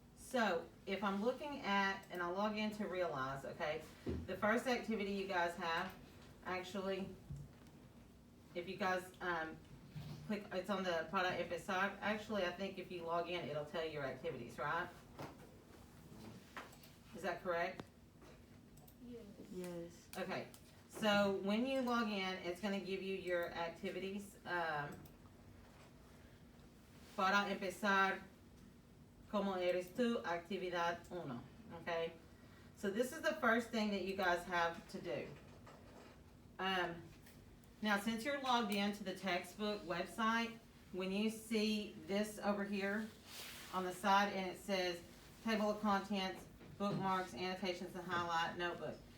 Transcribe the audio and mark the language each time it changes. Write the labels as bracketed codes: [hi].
[en] So if I'm looking at, and I'll log in to realize, okay, the first activity you guys have, actually, if you guys click, it's on the [es] para empezar. [en] Actually, I think if you log in, it'll tell you your activities, right? Is that correct? Yes. Okay. So when you log in, it's going to give you your activities. [es] Para empezar, ¿cómo eres tú? Actividad uno. Okay? [en] So this is the first thing that you guys have to do. Now, since you're logged into the textbook website, when you see this over here on the side and it says table of contents, bookmarks, annotations, and highlight, notebook.